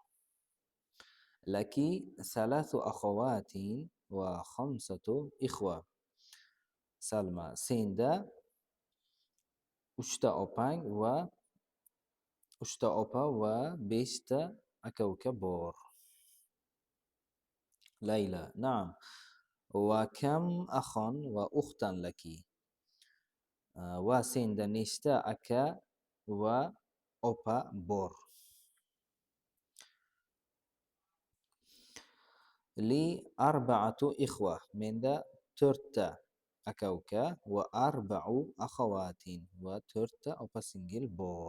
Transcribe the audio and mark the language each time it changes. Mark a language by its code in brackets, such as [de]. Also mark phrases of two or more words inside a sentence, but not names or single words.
[ar] لك ثلاث أخوات وخمسة إخوة. [uz] Salma: senda 3 ta opang va 3 ta opa va 5 ta aka uka bor. [ar] Layla: نعم. وكم أخا وأختا لك؟ [uz] va senda nechta aka va opa bor? [ar] لي أربعة إخوة, [uz] menda 4 ta aka uka [ar] وأربع أخوات [uz] va 4 ta opa singil bor.